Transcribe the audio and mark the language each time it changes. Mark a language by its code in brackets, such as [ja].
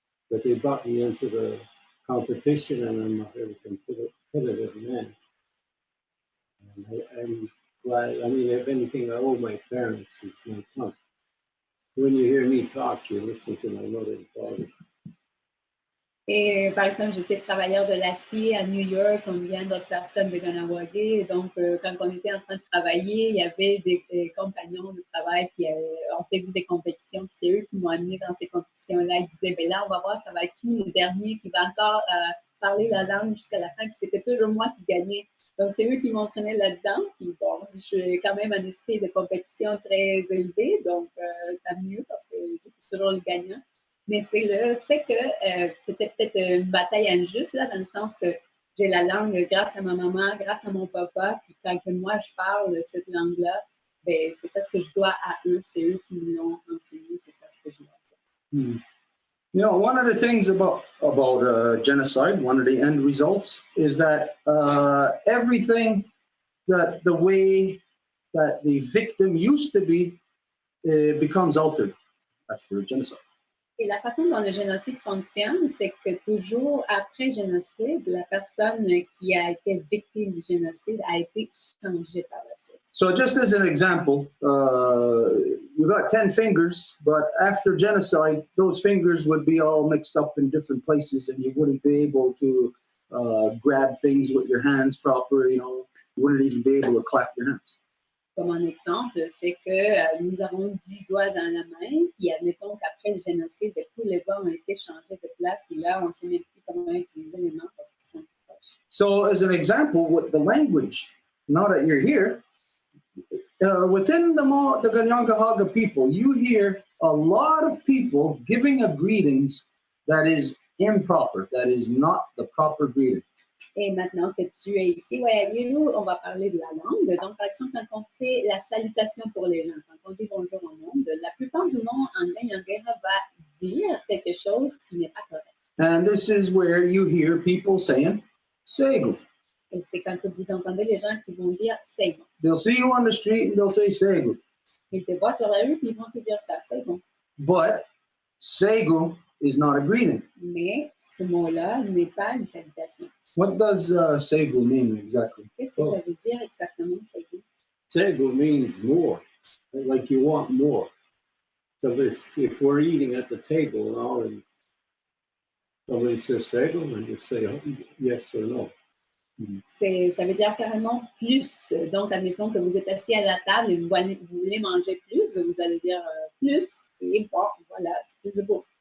[en] But they brought me into the competition, and I'm a very competitive man. And I'm glad, I mean, if anything, I owe my parents is my tongue. When you hear me talk, you listen to my mother and father. [fr] Et par exemple, j'étais travailleur de l'acier à New York, comme bien d'autres personnes de Kahnawake. Donc, quand on était en train de travailler, il y avait des compagnons de travail qui on faisait des compétitions. Puis c'est eux qui m'ont amené dans ces compétitions-là. Ils disaient, ben là, on va voir, ça va être qui le dernier qui va encore parler la langue jusqu'à la fin. Puis c'était toujours moi qui gagnais. Donc, c'est eux qui m'entraînaient là-dedans. Puis bon, je suis quand même un esprit de compétition très élevé. Donc, tant mieux parce que je suis toujours le gagnant. Mais c'est le fait que c'était peut-être une bataille injuste, là, dans le sens que j'ai la langue grâce à ma maman, grâce à mon papa, puis quand que moi je parle cette langue-là, ben, c'est ça ce que je dois à eux, c'est eux qui me l'ont enseigné, c'est ça ce que je dois faire. [en] You know, one of the things about genocide, one of the end results, is that everything that the way that the victim used to be becomes altered after genocide. [fr] Et la façon dont le génocide fonctionne, c'est que toujours après génocide, la personne qui a été victime du génocide a été changée par la suite. [en] So just as an example, you got 10 fingers, but after genocide, those fingers would be all mixed up in different places and you wouldn't be able to grab things with your hands proper, you know, you wouldn't even be able to clap your hands. [fr] Comme un exemple, c'est que nous avons 10 doigts dans la main, puis admettons qu'après le génocide, tous les doigts ont été changés de place, puis là, on ne sait même plus comment utiliser les mains parce qu'ils sont plus proches. [en] So as an example, with the language, now that you're here, within the Kahnawake people, you hear a lot of people giving a greetings that is improper, that is not the proper greeting. [fr] Et maintenant que tu es ici, nous, on va parler de la langue. Donc, par exemple, quand on fait la salutation pour les gens, quand on dit bonjour au monde, la plupart du monde en Ganyangara va dire quelque chose qui n'est pas correct. [en] And this is where you hear people saying, Segu. [fr] Et c'est quand vous entendez les gens qui vont dire c'est bon. [en] They'll see you on the street and they'll say Segu. [fr] Ils te voient sur la rue puis ils vont te dire ça, c'est bon. [en] But Segu is not a greeting. [fr] Mais ce mot-là n'est pas une salutation. [en] What does segu mean exactly? [fr] Qu'est-ce que ça veut dire exactement, segu? [en] Segu means more, like you want more. So if we're eating at the table now and somebody says segu, and you say yes or no. [fr] Ça veut dire carrément plus. Donc, admettons que vous êtes assis à la table et vous voulez manger plus, vous allez dire plus. Et bon, voilà, c'est plus de bouffe.